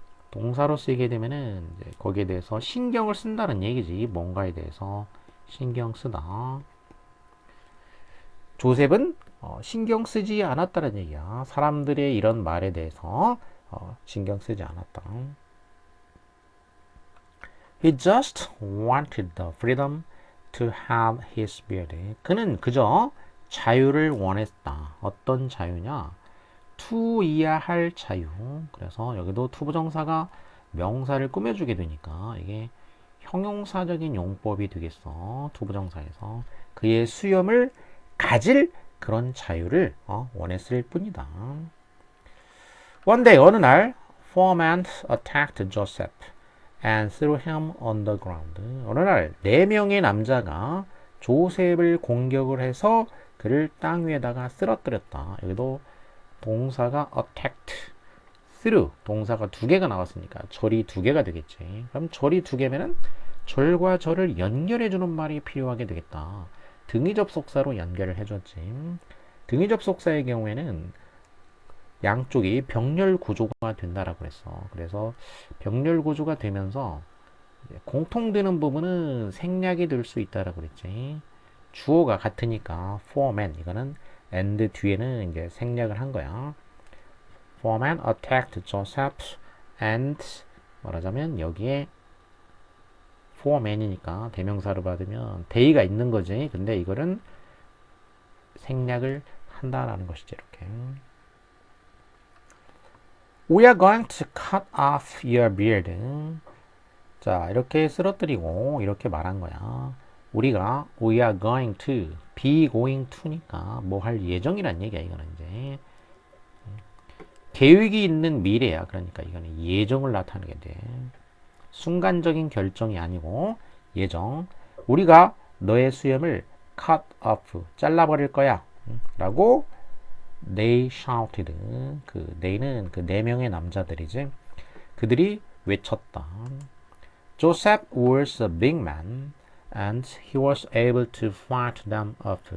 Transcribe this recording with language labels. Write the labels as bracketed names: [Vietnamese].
[Korean] 동사로 쓰이게 되면은 이제 거기에 대해서 신경을 쓴다는 얘기지. 뭔가에 대해서 신경 쓰다. 조셉은 신경 쓰지 않았다는 얘기야. 사람들의 이런 말에 대해서 신경 쓰지 않았다. [English] He just wanted the freedom to have his beard. [Korean] 그는 그저 자유를 원했다. 어떤 자유냐? to이야 할 자유. 그래서 여기도 투부정사가 명사를 꾸며주게 되니까 이게 형용사적인 용법이 되겠어. 투부정사에서 그의 수염을 가질 그런 자유를 원했을 뿐이다. [English] One day [Korean] 어느 날 [English] four men attacked Joseph and threw him on the ground. [Korean] 어느 날 4명의 남자가 조셉을 공격을 해서 그를 땅 위에다가 쓰러뜨렸다. 여기도 동사가 attacked, threw 동사가 2개가 나왔으니까 절이 2개가 되겠지. 그럼 절이 2개면은 절과 절을 연결해주는 말이 필요하게 되겠다. 등위 접속사로 연결을 해줬지. 등위 접속사의 경우에는 양쪽이 병렬 구조가 된다라고 그랬어. 그래서 병렬 구조가 되면서 공통되는 부분은 생략이 될 수 있다라고 그랬지. 주어가 같으니까 four men 이거는 and 뒤에는 이제 생략을 한 거야. [English] Four men attacked Joseph and [Korean] 말하자면 여기에 four men이니까 대명사로 받으면 they가 있는 거지. 근데 이거는 생략을 한다라는 것이지. [English] 이렇게 We are going to cut off your beard. [Korean] 자, 이렇게 쓰러뜨리고 이렇게 말한 거야. 우리가 we are going to, be going to니까 뭐 할 예정이란 얘기야. 이거는 이제 계획이 있는 미래야. 그러니까 이거는 예정을 나타내게 돼. 순간적인 결정이 아니고 예정. 우리가 너의 수염을 cut off, 잘라버릴 거야. [English] 라고 they shouted. [Korean] 그 they는 그 4명의 남자들이지. 그들이 외쳤다. [English] Joseph was a big man and he was able to fight them off.